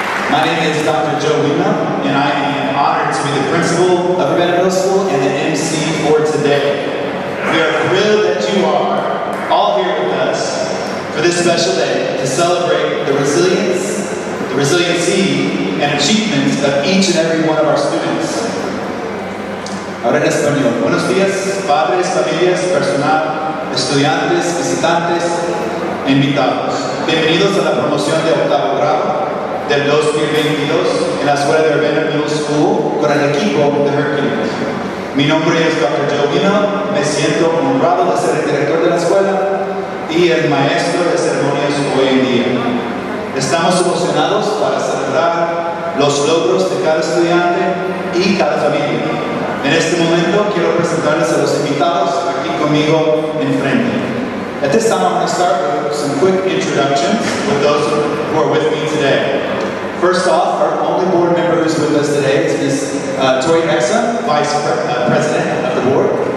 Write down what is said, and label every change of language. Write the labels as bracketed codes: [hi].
[en] My name is Dr. Joe Lima, and I am honored to be the principal of Urbana Middle School and the MC for today. We are thrilled that you are all here with us for this special day to celebrate the resilience, the resiliency, and achievements of each and every one of our students. [es] Ahora en español. Buenos días, padres, familias, personal, estudiantes, visitantes e invitados. Bienvenidos a la promoción de octavo grado del 2022 en la escuela de Urbana Middle School con el equipo de Hercules. Mi nombre es Dr. Joe Lima, me siento honrado de ser el director de la escuela y el maestro de ceremonias hoy en día. Estamos emocionados para celebrar los logros de cada estudiante y cada familia. En este momento quiero presentarles a los invitados aquí conmigo enfrente. [en] At this time, I'm going to start with some quick introductions with those who are with me today. First off, our only board member who's with us today is Ms. Tori Exa, Vice President of the board.